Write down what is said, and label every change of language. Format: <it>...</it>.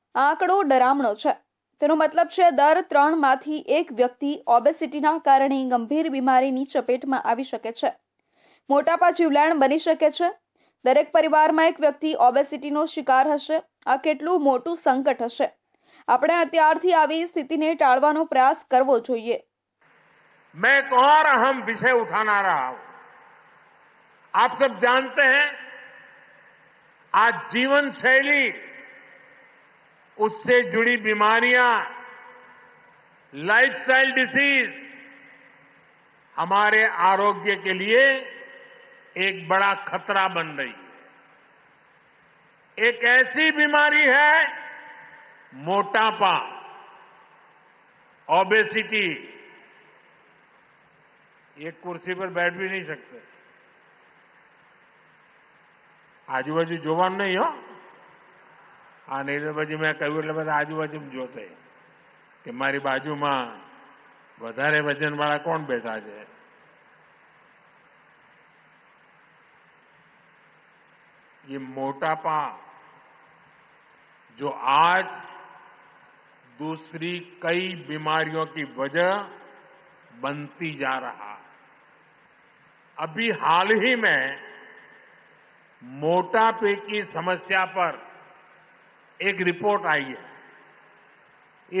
<gu>આ આંકડો ડરામણો છે। તેનો મતલબ છે દર 3 માંથી 1 વ્યક્તિ ઓબેસિટીના કારણે ગંભીર બીમારીની ચપેટમાં આવી શકે છે। મોટાપા જીવલેણ બની શકે છે। દરેક પરિવારમાં એક વ્યક્તિ ઓબેસિટીનો શિકાર હશે। આ કેટલું મોટું સંકટ હશે। આપણે અત્યારથી આવી સ્થિતિને ટાળવાનો પ્રયાસ કરવો જોઈએ।</gu> <hi>मैं एक और अहम विषय उठाना रहा हूं। आप सब जानते हैं आज जीवन शैली, उससे जुड़ी बीमारियां, लाइफस्टाइल डिसीज हमारे आरोग्य के लिए एक बड़ा खतरा बन रही है। एक ऐसी बीमारी है मोटापा, ओबेसिटी। एक कुर्सी पर बैठ भी नहीं सकते,</hi> <gu>આજુબાજુ જોવાનું નહીં હો। આ નહીં તો પછી મેં કહ્યું એટલે બધા આજુબાજુ જોશે કે મારી બાજુમાં વધારે વજનવાળા કોણ બેઠા છે।</gu> <hi>ये मोटापा जो आज दूसरी कई बीमारियों की वजह बनती जा रहा है। अभी हाल ही में मोटापे की समस्या पर एक रिपोर्ट आई है।</hi>